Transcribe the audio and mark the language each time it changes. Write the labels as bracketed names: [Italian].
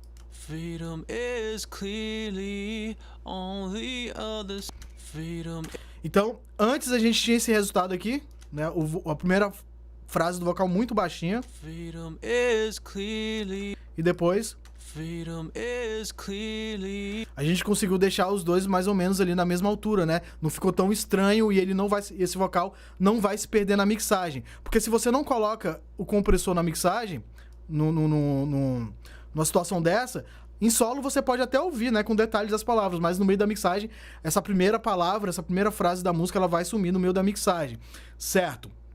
[English] Freedom is clearly on the other side. Freedom. [Portuguese] Então, antes a gente tinha esse resultado aqui, né? A primeira frase do vocal muito baixinha. [English] Freedom is clearly. [Portuguese] E depois [English] Freedom is clearly. [Portuguese] A gente conseguiu deixar os dois mais ou menos ali na mesma altura, né? Não ficou tão estranho e ele não vai, esse vocal não vai se perder na mixagem. Porque se você não coloca o compressor na mixagem, numa situação dessa, em solo você pode até ouvir, né, com detalhes das palavras, mas no meio da mixagem, essa primeira palavra, essa primeira frase da música, ela vai sumir no meio da mixagem, certo?